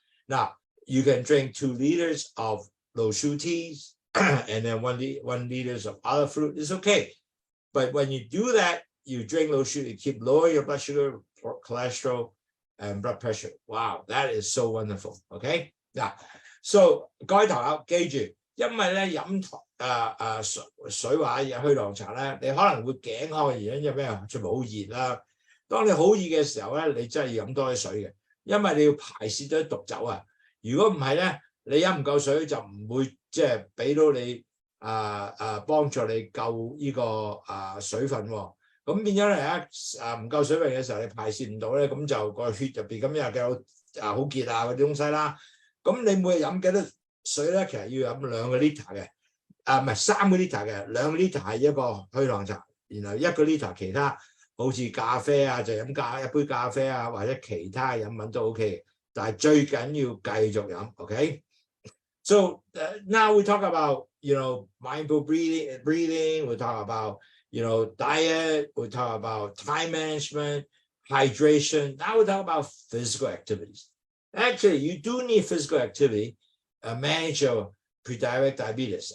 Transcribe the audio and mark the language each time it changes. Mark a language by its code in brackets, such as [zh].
[en] Now, you can drink 2 liters of Lowsutea and then 1 liters of other fruit. It's okay. But when you do that, you drink Lowsutea, you keep lower your blood sugar,cholesterol and blood pressure. Wow, that is so wonderful. [yue] OK 嗱 ，so 各位朋友記住，因為咧飲水或者去糖茶咧，你可能會頸渴嘅原因因為咩？出面好熱啦。當你好熱嘅時候咧，你真係要飲多啲水嘅，因為你要排泄咗啲毒走啊。如果唔係咧，你飲唔夠水就唔會即係俾到你幫助你救呢個水分喎。咁變咗咧唔夠水分嘅時候，你排泄唔到咧，咁就個血入邊咁又有好結嗰啲東西啦。咁你每日飲幾多水咧？其實要飲2個 liter 嘅，唔係3個 liter 嘅，2個 liter 係一個去糖茶，然後1個 liter 其他，好似咖啡啊，就飲一杯咖啡啊，或者其他飲品都 OK 嘅。但係最緊要繼續飲 [en] ，OK？So now we talk about mindful breathing. We talk about diet, we talk about time management, hydration. Now we talk about physical activities. Actually, you do need physical activity to manage your prediabetic diabetes.